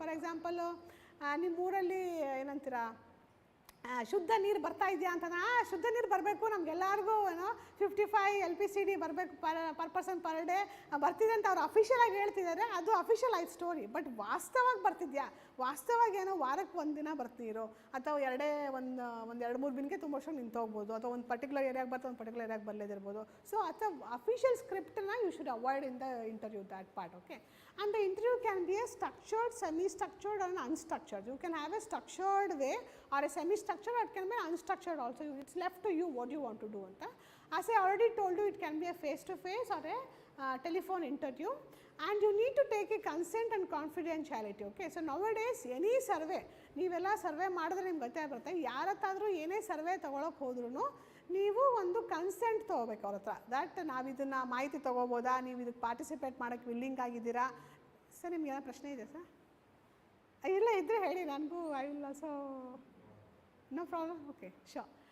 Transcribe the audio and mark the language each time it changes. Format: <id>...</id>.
<kn>For example ನಿಮ್ಮ ಊರಲ್ಲಿ ಏನಂತೀರ ಶುದ್ಧ ನೀರು ಬರ್ತಾ ಇದೆಯಾ ಅಂತ, ಶುದ್ಧ ನೀರು ಬರಬೇಕು ನಮಗೆಲ್ಲರಿಗೂ 55 LPCD ಬರಬೇಕು</kn> <en>per person per day</en> <kn>ಬರ್ತಿದೆ ಅಂತ ಅವ್ರು ಅಫಿಷಿಯಲಾಗಿ ಹೇಳ್ತಿದ್ದಾರೆ. ಅದು ಅಫಿಷಿಯಲ್ ಆಯ್ತು ಸ್ಟೋರಿ. ಬಟ್ ವಾಸ್ತವವಾಗಿ ಬರ್ತಿದ್ಯಾ? ವಾಸ್ತವವಾಗಿ ಏನೋ ವಾರಕ್ಕೆ ಒಂದು ದಿನ ಬರ್ತೀರೋ, ಅಥವಾ ಒಂದು 2-3 ದಿನಕ್ಕೆ ತುಂಬ ವರ್ಷ ನಿಂತೋಗ್ಬೋದು, ಅಥವಾ ಒಂದು ಪರ್ಟಿಕ್ಯುಲರ್ ಏರಿಯಾಗೆ ಬರ್ತಾ ಒಂದು ಪರ್ಟಿಕ್ಯುಲರ್ ಏರಿಯಾಗೆ ಬರಲೇದಿರ್ಬೋದು.</kn> <en>So ಅಥವಾ official ಸ್ಕ್ರಿಪ್ಟನ್ನ you should avoid in the interview that part. Okay, and the interview can be a structured, semi-structured and unstructured. You can have a structured way or a semi-structured, or it can be unstructured also. It's left to you what you want to do anta. As I already told you, it can be a face-to-face or a telephone interview, and you need to take a consent and confidentiality. Okay, so nowadays any survey,</en> <kn>ನೀವೆಲ್ಲ survey ಮಾಡಿದ್ರೆ ನಿಮ್ಗೆ ಗೊತ್ತಾಗುತ್ತೆ, ಯಾರತ್ತಾದರೂ ಏನೇ survey ತೊಗೊಳಕ್ಕೆ ಹೋದ್ರೂ ನೀವು ಒಂದು consent ತೊಗೋಬೇಕು ಅವ್ರ ಹತ್ರ. ದಟ್ ನಾವು ಇದನ್ನು ಮಾಹಿತಿ ತೊಗೋಬೋದಾ, ನೀವು ಇದಕ್ಕೆ ಪಾರ್ಟಿಸಿಪೇಟ್ ಮಾಡೋಕ್ಕೆ ವಿಲ್ಲಿಂಗ್ ಆಗಿದ್ದೀರಾ. ಸರ್ ನಿಮ್ಗೆ ಏನೋ ಪ್ರಶ್ನೆ ಇದೆ ಸರ್? ಇಲ್ಲ ಇದ್ದರೆ ಹೇಳಿ, ನನಗೂ</kn> <en>I will also no problem.</en> <kn>Okay, sure.</kn>